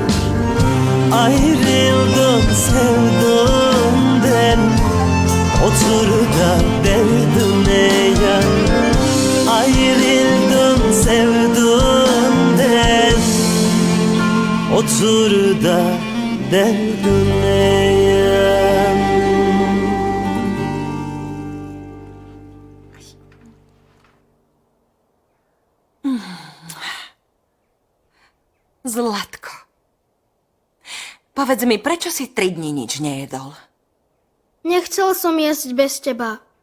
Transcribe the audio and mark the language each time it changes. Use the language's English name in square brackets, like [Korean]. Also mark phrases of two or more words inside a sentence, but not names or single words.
[Turkish] Ayrıldım sevdumden, otur da derdime yan. Ayrıldım sevdumden, otur da derdime yan. [Slovak] Zlatko, povedz mi, prečo si 3 dní nič nejedol? Nechcel som jesť bez teba.